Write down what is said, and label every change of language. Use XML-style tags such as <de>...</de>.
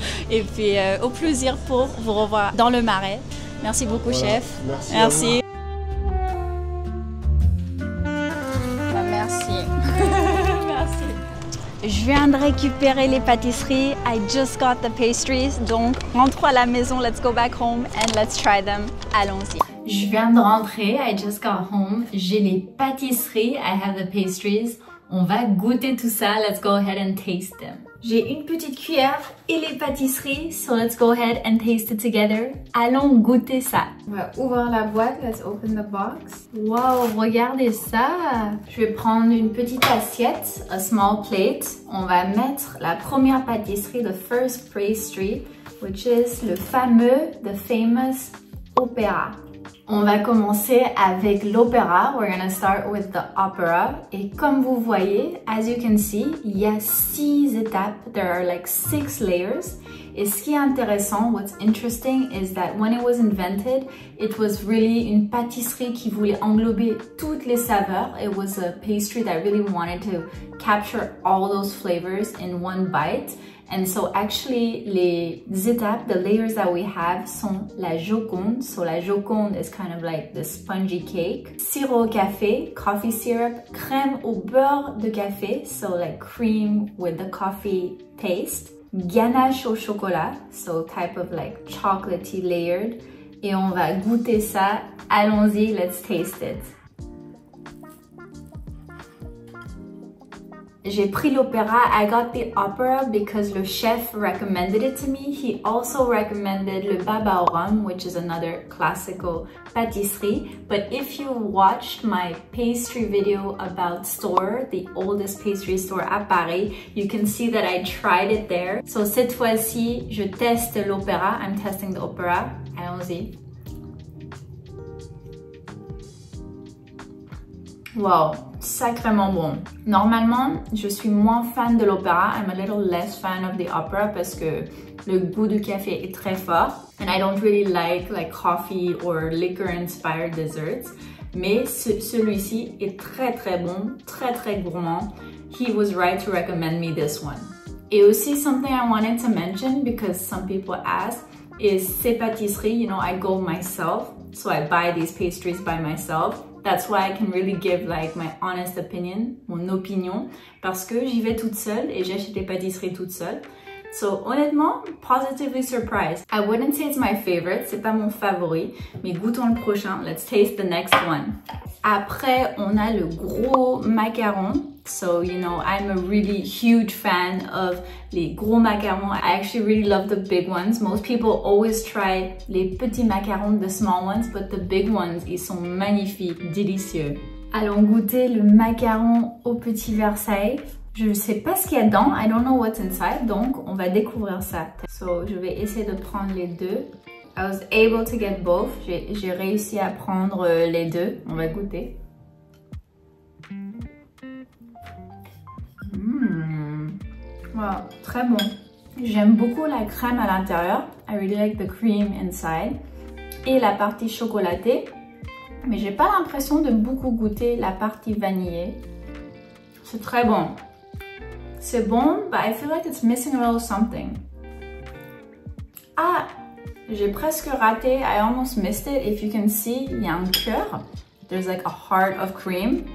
<fr>Et puis au plaisir pour vous revoir dans le Marais. Merci beaucoup, chef. Merci. Merci. Je viens de récupérer les pâtisseries.</fr> <en>I just got the pastries.</en> <fr>Donc, rentrons à la maison.</fr> <en>Let's go back home and let's try them.</en> <fr>Allons-y. Je viens de rentrer.</fr> <en>I just got home.</en> <fr>J'ai les pâtisseries.</fr> <en>I have the pastries.</en> <fr>On va goûter tout ça.</fr> <en>Let's go ahead and taste them.</en> <fr>J'ai une petite cuillère et les pâtisseries.</fr> <en>So let's go ahead and taste it together.</en> <fr>Allons goûter ça. On va ouvrir la boîte.</fr> <en>Let's open the box.</en> <fr>Wow, regardez ça. Je vais prendre une petite assiette,</fr> <en>a small plate.</en> <fr>On va mettre la première pâtisserie,</fr> <en>the first pastry, which is</en> <fr>le fameux,</fr> <en>the famous</en> <fr>opéra. On va commencer avec l'opéra.</fr> <en>We're gonna start with the opera.</en> <fr>Et comme vous voyez,</fr> <en>as you can see,</en> <fr>il y a 6 étapes.</fr> <en>There are like 6 layers.</en> <fr>Et ce qui est intéressant,</fr> <en>what's interesting is that when it was invented, it was really</en> <fr>une pâtisserie qui voulait englober toutes les saveurs.</fr> <en>It was a pastry that really wanted to capture all those flavors in one bite. And so actually,</en> <fr>les étapes,</fr> <en>the layers that we have</en> <fr>sont la Joconde.</fr> <en>So la Joconde is kind of like the spongy cake.</en> <fr>Sirop au café,</fr> <en>coffee syrup,</en> <fr>crème au beurre de café.</fr> <en>So like cream with the coffee taste.</en> <fr>Ganache au chocolat.</fr> <en>So type of like chocolatey layered.</en> <fr>Et on va goûter ça. Allons-y,</fr> <en>let's taste it.</en> <fr>J'ai pris l'opéra.</fr> <en>I got the opera because le chef recommended it to me. He also recommended le baba au rhum, which is another classical pâtisserie. But if you watched my pastry video about Store, the oldest pastry store à Paris, you can see that I tried it there.</en> <fr>So cette fois-ci, je teste l'opéra.</fr> <en>I'm testing the opera.</en> <fr>Allons-y. Wow, sacrément bon. Normalement, je suis moins fan de l'opéra.</fr> <en>I'm a little less fan of the opera</en> <fr>parce que le goût du café est très fort.</fr> <en>And I don't really like coffee or liquor inspired desserts.</en> <fr>Mais celui-ci est très très bon, très très gourmand.</fr> <en>He was right to recommend me this one.</en> <fr>Et aussi</fr> <en>something I wanted to mention because some people ask is</en> <fr>ces pâtisseries,</fr> <en>you know, I go myself. So I buy these pastries by myself. That's why I can really give like my honest opinion,</en> <fr>mon opinion, parce que j'y vais toute seule et j'achète les pâtisseries toute seule.</fr> <en>So honnêtement, positively surprised. I wouldn't say it's my favorite,</en> <fr>c'est pas mon favori, mais goûtons le prochain.</fr> <en>Let's taste the next one.</en> <fr>Après, on a le gros macaron.</fr> <en>So, you know, I'm a really huge fan of</en> <fr>les gros macarons.</fr> <en>I actually really love the big ones. Most people always try</en> <fr>les petits macarons,</fr> <en>the small ones, but the big ones,</en> <fr>ils sont magnifiques, délicieux. Allons goûter le macaron au petit Versailles. Je ne sais pas ce qu'il y a dedans.</fr> <en>I don't know what's inside.</en> <fr>Donc, on va découvrir ça. So, je vais essayer de prendre les deux.</fr> <en>I was able to get both.</en> <fr>J'ai réussi à prendre les deux. On va goûter. Wow, très bon. J'aime beaucoup la crème à l'intérieur.</fr> <en>I really like the cream inside.</en> <fr>Et la partie chocolatée. Mais j'ai pas l'impression de beaucoup goûter la partie vanillée. C'est très bon. C'est bon,</fr> <en>but I feel like it's missing a little something.</en> <fr>Ah, j'ai presque raté.</fr> <en>I almost missed it. If you can see,</en> <fr>il y a un cœur.</fr> <en>There's like a heart of cream.</en>